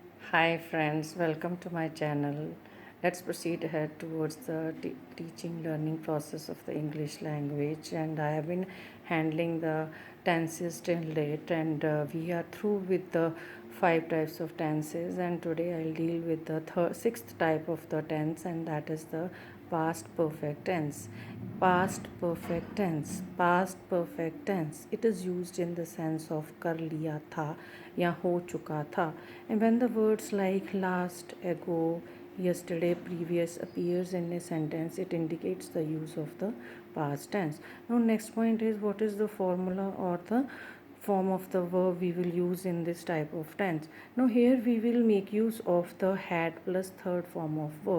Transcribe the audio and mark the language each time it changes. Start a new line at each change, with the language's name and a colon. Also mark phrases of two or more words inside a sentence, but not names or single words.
English: Hi friends, welcome to my channel. Let's proceed ahead towards the teaching learning process of the English language, and I have been handling the tenses till date, and we are through with the five types of tenses, and today I'll deal with the sixth type of the tense, and that is the past perfect tense. Past perfect tense, it is used in the sense of
Hindi: कर लिया था या हो चुका था,
English: and when the words like last, ago, yesterday, previous appears in a sentence, it indicates the use of the past tense. Now next point is, what is the formula or the form of the verb we will use in this type of tense. Now here we will make use of the had plus third form of verb.